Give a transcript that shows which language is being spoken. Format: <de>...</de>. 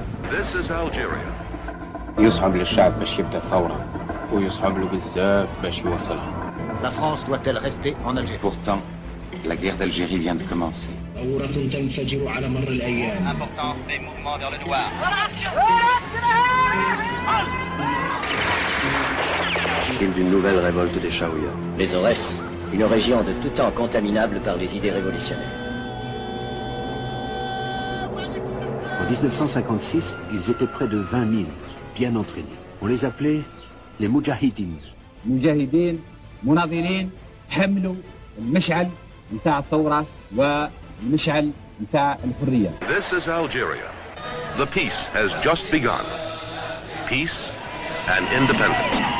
<en>This is Algeria.</en> <ar>يصعب للشعب باش يبدا ثورة ويصعب له بزاف باش يوصلها.</ar> <fr>La France doit-elle rester en Algérie? Pourtant, la guerre d'Algérie vient de commencer. Important des mouvements vers le noir. Il d'une nouvelle révolte des Chaouia. Les Aurès, une région de tout temps contaminable par les idées révolutionnaires. En 1956, ils étaient près de 20 000, bien entraînés. On les appelait les Moudjahidines.</fr> <ar>مجاهدين مناضلين حملوا المشعل نتاع الثورة والمشعل نتاع الحرية.</ar> <en>This is Algeria. The peace has just begun. Peace and independence.</en>